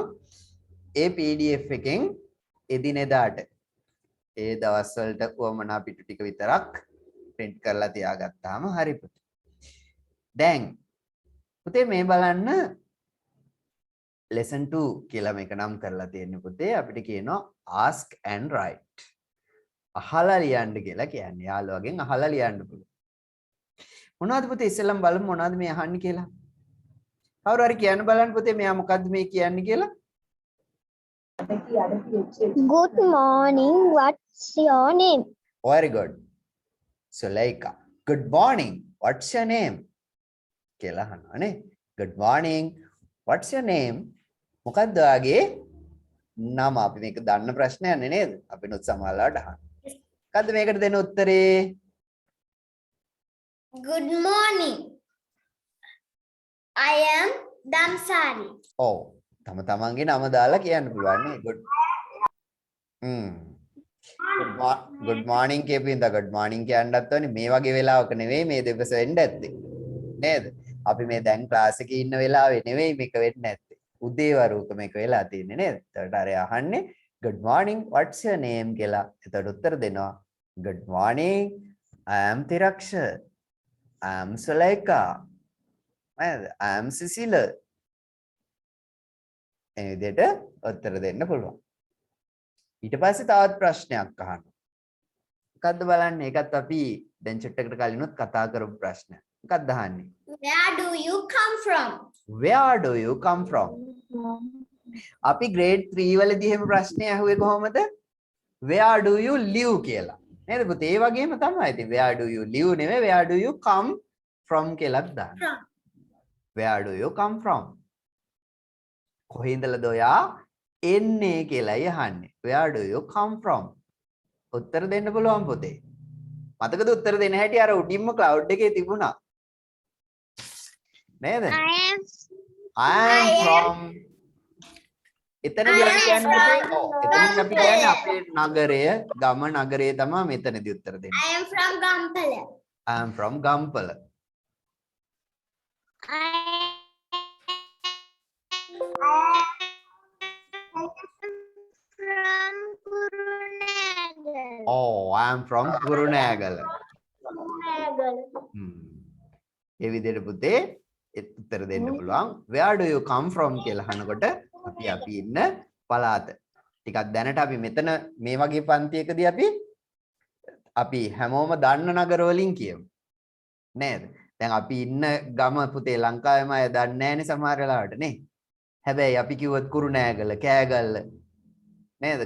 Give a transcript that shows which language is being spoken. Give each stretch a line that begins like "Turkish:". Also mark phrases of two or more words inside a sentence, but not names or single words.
Sinhala: ඒ PDF එකෙන් එදිනෙදාට ඒ දවස් වලට වමනා පිටු ටික විතරක් print කරලා තියාගත්තාම හරි පුතේ. දැන් පුතේ මේ බලන්න lesson 2 කියලා මේක නම් කරලා තියෙන්නේ පුතේ. අපිට කියනවා
English: ask and write.
Sinhala: අහලා ලියන්න කියලා කියන්නේ. යාළුවගෙන් අහලා ලියන්න පුළුවන්. මොනවද පුතේ ඉස්සෙල්ලම බලමු මොනවද මේ අහන්නේ කියලා. කවුරු හරි කියන්න බලන්න පුතේ මෙයා මොකද්ද මේ කියන්නේ කියලා.
English: Good morning. What's your name? Very good. Sulaika. Good morning. What's your name?
Sinhala: කියලා අහනවා නේ.
English: Good morning. What's your name?
Sinhala: මොකක්ද ඔයාගේ නම? අපි මේක දන්න ප්‍රශ්නයක් නේද? අපි නුත් සමහරලාට අහනවා. මොකද්ද මේකට දෙන උත්තරේ?
English: Good morning. I am Damsari.
Sinhala: ඔව්. තමන්ගේ නම දාලා කියන්න පුළුවන් නේ.
English: good morning කියපින්ද good morning
Sinhala: කියන්නත් ඕනේ. මේ වගේ වෙලාවක නෙවෙයි මේ දෙවස වෙන්න ඇත්තේ. නේද? අපි මේ දැන් ක්ලාස් එකේ ඉන්න වෙලාවේ නෙවෙයි මේක වෙන්නේ නැත්තේ. උදේ වරුවක මේක වෙලා තියෙන්නේ නේද? එතකොට අර අහන්නේ
English: good morning what's your name
Sinhala: කියලා. එතකොට උත්තර දෙනවා
English: good morning I am Tiraksha. I am Sulaika. නේද? I am Cecile.
Sinhala: ඒ විදිහට උත්තර දෙන්න පුළුවන්. ඊට පස්සේ තවත් ප්‍රශ්නයක් අහන්න. මොකද්ද බලන්න ඒකත් අපි දැන් චුට්ටකට කලිනුත් කතා කරපු ප්‍රශ්නයක්. මොකක්ද අහන්නේ?
English: Where do you come from? Where do you come from?
Sinhala: අපි grade 3 වලදී එහෙම ප්‍රශ්නේ අහුවේ කොහොමද?
English: Where do you live
Sinhala: කියලා. නේද පුතේ? ඒ වගේම තමයි. ඉතින්
English: where do you live
Sinhala: නෙවෙයි
English: where do you come from
Sinhala: කියලාත් දාන්න.
English: Where do you come from?
Sinhala: කොහේඳලද ඔයා එන්නේ කියලායි අහන්නේ.
English: Where do you come from?
Sinhala: උත්තර දෙන්න පුළුවන් පුතේ. මතකද උත්තර දෙන්න හැටි අර උඩින්ම cloud එකේ තිබුණා. නේද?
English: I am from
Sinhala: එතනදී අපි කියන්නේ එතනදී අපි කියන්නේ අපේ නගරය ගම නගරය තමයි මෙතනදී උත්තර දෙන්නේ.
English: I am from Gampala. I am from Gampala. From Kurunegala. Oh, I am from Kurunegala.
Sinhala: ඒ විදිහට පුතේ උත්තර දෙන්න පුළුවන්.
English: Where do you come from
Sinhala: කියලා අහනකොට අපි ඉන්න පළාත. ටිකක් දැනට අපි මෙතන මේ වගේ පන්තියකදී අපි හැමෝම දන්න නගර වලින් කියමු. නේද? දැන් අපි ඉන්න ගම පුතේ ලංකාවේම අය දන්නේ නැහැනේ සමහර වෙලාවට නේ. හැබැයි අපි කිව්වොත් කුරුණෑගල, කෑගල්ල නේද?